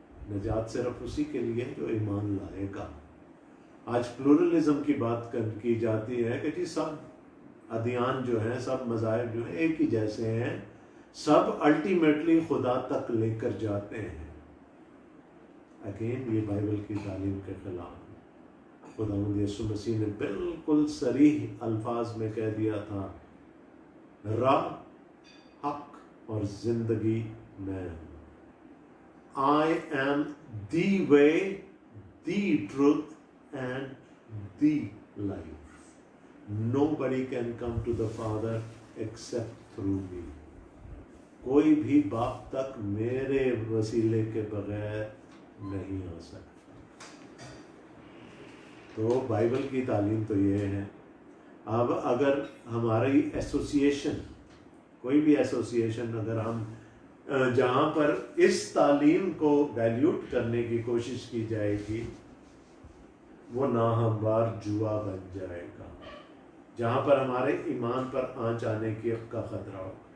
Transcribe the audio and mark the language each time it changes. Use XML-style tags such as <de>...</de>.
<ur>نجات صرف اسی کے لیے جو ایمان لائے گا. آج پلورلزم کی بات کی جاتی ہے کہ جی سب ادیان جو ہیں، سب مذاہب جو ہیں ایک ہی جیسے ہیں، سب الٹیمیٹلی خدا تک لے کر جاتے ہیں. اگین یہ بائبل کی تعلیم کے خلاف ہے. خداوند یسوع مسیح نے بالکل صریح الفاظ میں کہہ دیا تھا راہ، حق اور زندگی میں ہوں.</ur> <en>I am the way, the truth and the life. Nobody can come to the Father except through me.</en> <ur>کوئی بھی باپ تک میرے وسیلے کے بغیر نہیں آ سکتا. تو بائبل کی تعلیم تو یہ ہے. اب اگر ہماری ایسوسیشن، کوئی بھی ایسوسیشن اگر ہم جہاں پر اس تعلیم کو ڈائلیوٹ کرنے کی کوشش کی جائے گی وہ ناہموار جوا بن جائے گا، جہاں پر ہمارے ایمان پر آنچ آنے کا خطرہ ہو.</ur>